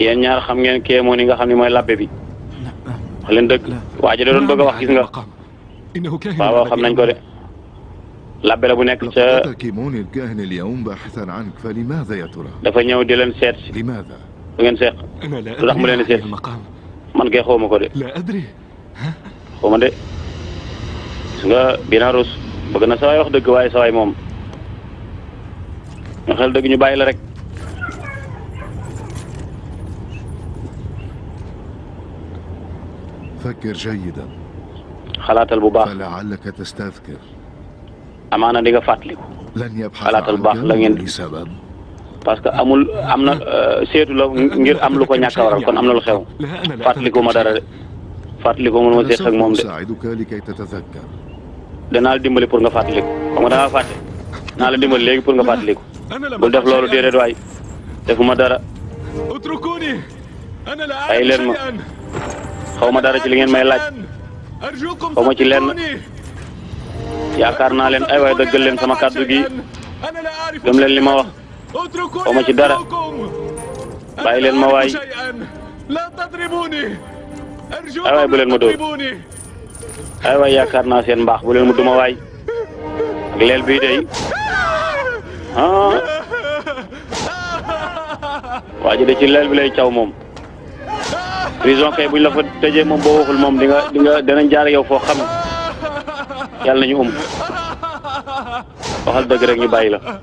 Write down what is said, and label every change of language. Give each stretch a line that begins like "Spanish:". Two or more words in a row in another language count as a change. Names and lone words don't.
Wolof: yéen ñaar xam ngeen Kémoni nga xam ne mooy labbe bi. wax leen dëgg waa ji da doon bëgg a wax gis nga. waaw xam nañ ko de. labbe la bu nekk
Arabic: لقد ca أتى كيموني الكاهن اليوم باحثا عنك فلماذا يا ترى؟
Wolof: dafa ñëw di leen seet si
Arabic: لماذا؟
Wolof: lu ngeen seq
Arabic: أنا لا
Wolof: lu tax mu leen di
Arabic: أدري
Wolof: seet
Arabic: عن المقام
Wolof: man kay xawma ko de
Arabic: لا أدري
Wolof: xawma de gis nga Binarus bëgg na sawaay wax dëgg waaye sawaay moom nga xel dëgg ñu bàyyi la rek
Arabic: فكر جيدا
Wolof: xalaatal bu baax
Arabic: فلعلك تستذكر
Wolof: amaana di nga fàttaliku
Arabic: لن يبحث
Wolof: xalaatal bu baax la
Arabic: عنك
Wolof: ngeen
Arabic: لسبب
French: parce que
Wolof: am na seetu la ngir am lu ko ñàkk a waral kon am na lu xew
Arabic: لا أنا لا
Wolof: fàttaliku ma dara de fàttaliku ma
Arabic: أنا
Wolof: seq ak moom
Arabic: سوف
Wolof: de
Arabic: أساعدك لكي تتذكر
Wolof: danaa la dimbali pour nga fàttaliku xam nga da ngaa fàtte naa la dimbali léegi pour nga fàttaliku
Arabic: أنا لم
Wolof: bul def loolu déedéet waay defuma dara
Arabic: اتركوني أنا لا أي أعلم لين شيئا
Wolof: xaw ma dara ci li ngeen may laaj
Arabic: أرجوكم
Wolof: xaw ma ci lenn
Arabic: صدقوني
Wolof: yaakaar naa leen ay waay dëggal leen sama kàddu gi
Arabic: أنا لا أعرف
Wolof: gëm leen li ma wax
Arabic: اتركوني
Wolof: xaw ma ci dara bàyyi leen ma waay
Arabic: لا تضربوني أرجوكم
Wolof: ay waay bu leen ma dóor
Arabic: تضربوني
Wolof: ay waay yaakaar naa seen mbaax bu leen ma duma waay ak leel bii day ah waa ji de ci leel bi lay caw moom prison kay buñ la fa tëjee moom boo waxul moom di nga danañ jaar yow foo xam yàlla nañu waxal dëgg rek ñu bàyyi la